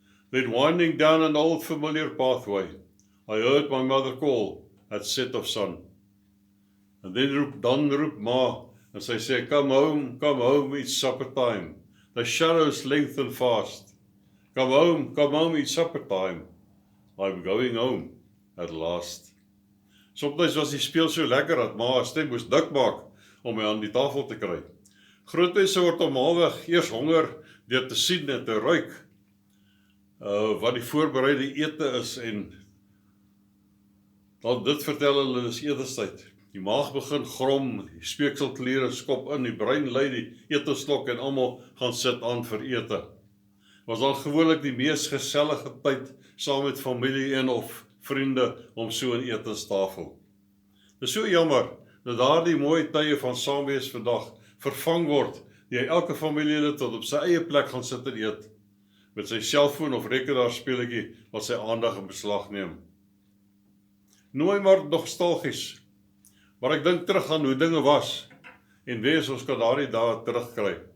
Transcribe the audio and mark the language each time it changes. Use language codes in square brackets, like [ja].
[en] Then winding down an old familiar pathway, I heard my mother call at set of sun." And then [af] roep ma, [en] and [af] sy sê, [en] come home, it's supper time. The shadows lengthen fast. Come home, it's supper time. I'm going home at last. [af] Soms was die speel so lekker dat ma 'n stem moes dik maak om my aan die tafel te kry. Groot mense word normaalweg eers honger deur te sien en te ruik wat die voorbereide ete is en dan dit vertel hulle is etenstyd. Die maag begin grom, die speekselkliere skop in, die brein lei die etenslok en almal gaan sit aan vir ete. Was dan gewoonlik die mees gesellige tyd saam met familie en of vriende om so 'n etenstafel. Dit is so jammer dat daardie mooi tye van saamwees vandag vervang word, die elke familielid tot op sy eie plek gaan sit en eet, met sy selfoon of rekenaarspeletjie wat sy aandag in beslag neem. Nooi maar nostalgies, maar ek dink terug aan hoe dinge was, en wees ons kan daardie dae terugkry.